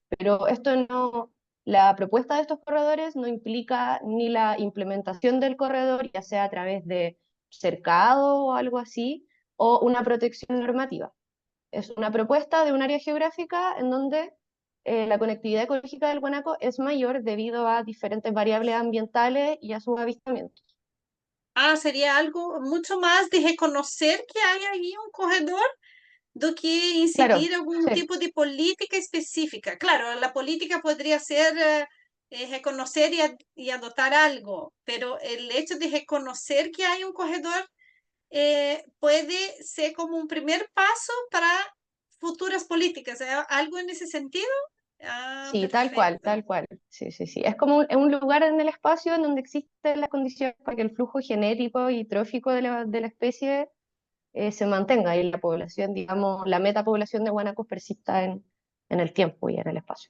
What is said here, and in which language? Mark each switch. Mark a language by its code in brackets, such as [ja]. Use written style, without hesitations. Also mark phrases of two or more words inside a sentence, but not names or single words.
[es] Pero la propuesta de estos corredores no implica ni la implementación del corredor, ya sea a través de cercado o algo así, o una protección normativa. Es una propuesta de un área geográfica en donde la conectividad ecológica del Guanaco es mayor debido a diferentes variables ambientales y a sus avistamientos. [pt] Ah, seria algo muito mais de reconhecer que há aí um corredor do que [es] Claro, [pt] incidir algum [es] sí, [pt] tipo de política específica. Claro, a política poderia ser reconhecer e adotar algo, pero o hecho de reconhecer que há um corredor pode ser como um primeiro passo para futuras políticas. ¿Eh? [es] ¿Algo en ese sentido? Ah, sí, tal cual, perfecto. tal cual. Sí, sí, sí. Es como un lugar en el espacio en donde existen las condiciones para que el flujo genético y trófico de la especie se mantenga y la población, digamos, la metapoblación de guanacos persista en el tiempo y en el espacio.